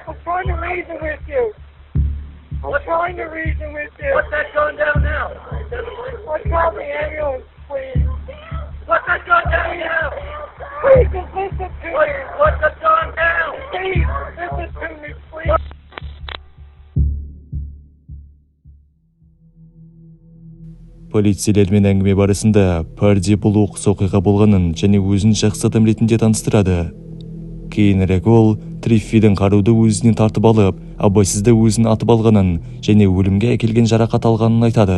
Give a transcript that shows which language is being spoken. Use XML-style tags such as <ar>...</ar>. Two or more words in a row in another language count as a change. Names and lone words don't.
<en>I'm trying to reason with you. I'm trying to reason with you. What's that going down now? Call the ambulance, please. Put the gun down now. Please, just listen to me. Put the gun down. Please, listen to me, please.</en> <kk>Полицейлермен әңгіме барысында Парди бұл оқыс оқиға болғанын және өзін жақсы адам ретінде таныстырады. Кейінірек ол Триффидің қаруды өзінен тартып алып, абайсызда өзін атып алғанын және өлімге әкелген жарақат алғанын айтады.</kk>